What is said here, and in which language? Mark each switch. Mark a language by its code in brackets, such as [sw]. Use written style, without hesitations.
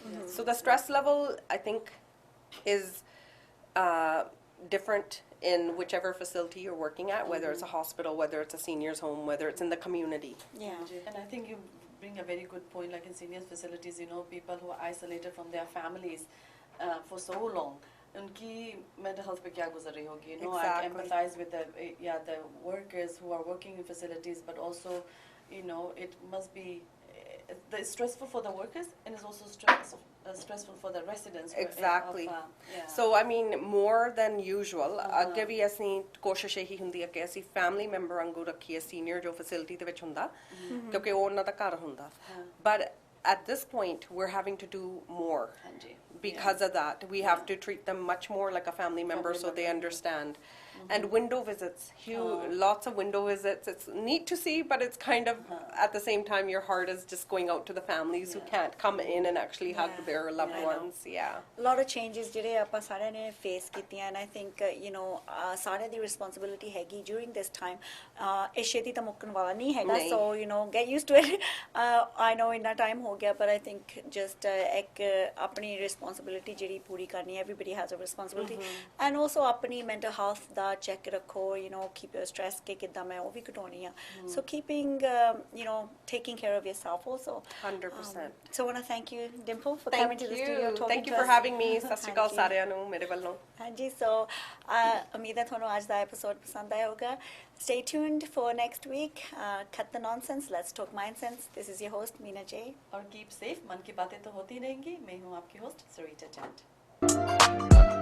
[en] So the stress level I think is different in whichever facility you're working at, whether it's a hospital, whether it's a seniors home, whether it's in the community. And I think you bring a very good point, like in seniors facilities, you know, people who are isolated from their families for so long. [hi] उनकी mental health पे क्या गुजर रही होगी, [en] you know. I empathize with the workers who are working in facilities, but also, you know, it must be it's stressful for the workers and it's also stressful for the residents. Exactly. So I mean more than usual. [pa] ਅੱਗੇ ਵੀ ਅਸੀਂ ਕੋਸ਼ਿਸ਼ ਇਹੀ ਹੁੰਦੀ ਹੈ ਕਿ ਅਸੀਂ family member ਵਾਂਗੂ ਰੱਖੀਏ senior ਜੋ facility ਦੇ ਵਿੱਚ ਹੁੰਦਾ ਕਿਉਂਕਿ ਉਹ ਉਹਨਾਂ ਦਾ ਘਰ ਹੁੰਦਾ. [en] But at this point we're having to do more. Because of that, we have to treat them much more like a family member so they understand. And window visits, lots of window visits. It's neat to see, but it's kind of, at the same time, your heart is just going out to the families who can't come in and actually hug their loved ones. A lot of changes [pa] ਜਿਹੜੇ ਆਪਾਂ ਸਾਰਿਆਂ ਨੇ [en] face ਕੀਤੀਆਂ, and I think, you know, [pa] ਸਾਰਿਆਂ ਦੀ [en] responsibility [pa] ਹੈਗੀ [en] during this time. [pa] ਇਹ ਛੇਤੀ ਤਾਂ ਮੁੱਕਣ ਵਾਲਾ ਨਹੀਂ ਹੈਗਾ, [en] so, you know, get used to it. I know [pa] ਇੰਨਾ time ਹੋ ਗਿਆ, [en] but I think just [pa] ਇੱਕ ਆਪਣੀ responsibility ਜਿਹੜੀ ਪੂਰੀ ਕਰਨੀ, [en] everybody has a responsibility. And also [pa] ਆਪਣੀ mental health ਦਾ check ਰੱਖੋ, [en] you know, keep your stress [pa] ਕਿ ਕਿੱਦਾਂ ਮੈਂ ਉਹ ਵੀ ਘਟਾਉਣੀ ਆ. [en] So keeping, you know, taking care of yourself also. 100%. So I want to thank you, Dimple, for coming to the studio. Thank you for having me. [pa] ਸਤਿ ਸ਼੍ਰੀ ਅਕਾਲ ਸਾਰਿਆਂ ਨੂੰ ਮੇਰੇ ਵੱਲੋਂ. ਹਾਂਜੀ, [en] so [pa] ਉਮੀਦ ਹੈ ਤੁਹਾਨੂੰ ਅੱਜ ਦਾ ਐਪੀਸੋਡ ਪਸੰਦ ਆਇਆ ਹੋਗਾ. [en] Stay tuned for next week. Cut the nonsense. Let's talk MindSense. This is your host, Mina J. [hi] और [en] keep safe. [hi] मन की बातें तो होती रहेंगी. मैं हूँ आपकी host, Sarita Chand.